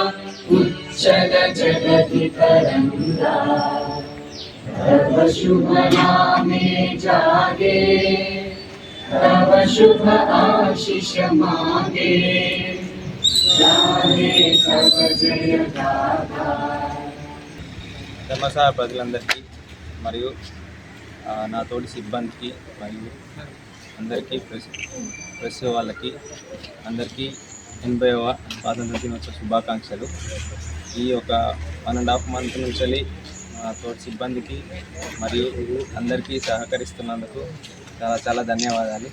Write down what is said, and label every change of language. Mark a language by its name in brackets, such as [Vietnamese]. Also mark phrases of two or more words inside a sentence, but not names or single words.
[Bangla] উচ্চল জগতি তরঙ্গা তব শুভ নামে জাগে তব শুভ আশীষ মাঙ্গে জাগে তব জয় গাথা. [Telugu] ధర్మశాల ప్రజలందరికీ మరియు నా తోటి సిబ్బందికి మరియు అందరికీ ప్రెస్ వాళ్ళకి అందరికీ 80వ స్వాతంత్ర దినోత్సవ శుభాకాంక్షలు. ఈ ఒక 1.5 మంత్ నుంచి నా తోటి సిబ్బందికి మరియు అందరికీ సహకరిస్తున్నందుకు చాలా చాలా ధన్యవాదాలు.